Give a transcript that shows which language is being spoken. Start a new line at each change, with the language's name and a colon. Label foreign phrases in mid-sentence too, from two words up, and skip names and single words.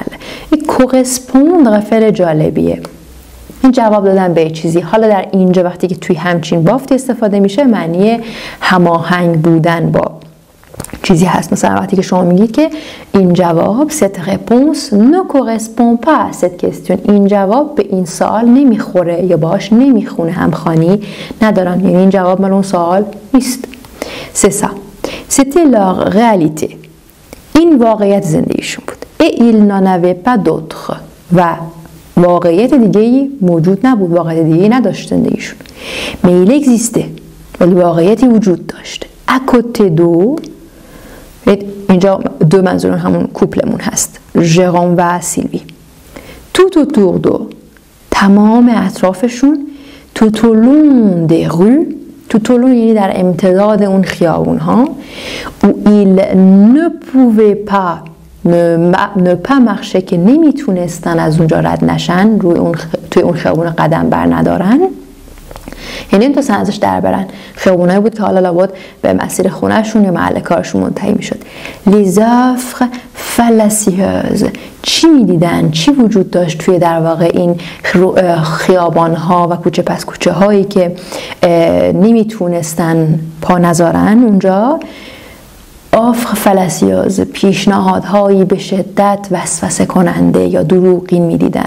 Persian: این کورسپوندر فعل جالبیه. این جواب دادن به چیزی. حالا در اینجا وقتی که توی همچین بافتی استفاده میشه معنی هماهنگ بودن با چیزی هست. مثلا وقتی که شما میگید که این جواب
French: cette réponse ne correspond pas à cette question،
Persian: این جواب به این سوال نمیخوره یا باهاش نمیخونه، همخوانی ندارن، یعنی این جواب مال اون سوال نیست.
French: c'est ça. C'était leur réalité.
Persian: این واقعیت زندگیشون بود.
French: Et il n'en avait pas d'autre.
Persian: و واقعیت دیگه‌ای موجود نبود، واقعیت دیگه‌ای نداشت زندگیشون.
French: Mais il existait.
Persian: ولی واقعیتی وجود داشت.
French: À côté d'eux،
Persian: اینجا دو منظور همون کوپلمون هست، ژرام و سیلوی.
French: tout autour d'eux،
Persian: تمام اطرافشون،
French: tout au long des rues، tout au long
Persian: یعنی در امتداد اون خیابون ها،
French: où il ne pouvait pas ne pas marcher
Persian: که نمیتونستن از اونجا رد نشن، توی اون خیابون قدم بر ندارن، یعنی نمیتونستن ازش در برن. خیابونایی بود که حالا لابد به مسیر خونهشون یا محل کارشون منتهی میشد.
French: les offres fallacieuses،
Persian: چی میدیدن؟ چی وجود داشت توی در واقع این خیابان ها و کوچه پس کوچه هایی که نمیتونستن پا نذارن اونجا؟
French: offres fallacieuses,
Persian: پیشنهادهایی به شدت وسوسه کننده یا دروغین میدیدن.